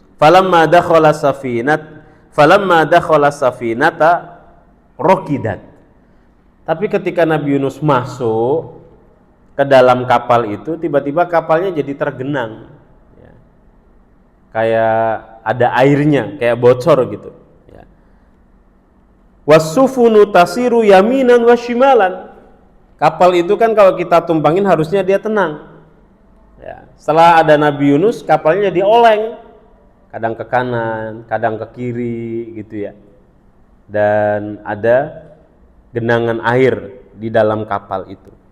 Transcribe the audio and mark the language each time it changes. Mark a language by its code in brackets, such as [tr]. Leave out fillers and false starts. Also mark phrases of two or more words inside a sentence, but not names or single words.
[ar] فلما دخل السفينة ركدت. [id] Tapi ketika Nabi Yunus masuk ke dalam kapal itu, tiba-tiba kapalnya jadi tergenang. Ya. Kayak ada airnya, kayak bocor gitu. Ya. [ar] والسفن تسير يمينا وشمالا. [id] Kapal itu kan kalau kita tumpangin harusnya dia tenang. Ya. Setelah ada Nabi Yunus, kapalnya jadi oleng. Kadang ke kanan, kadang ke kiri gitu ya. Dan ada genangan air di dalam kapal itu.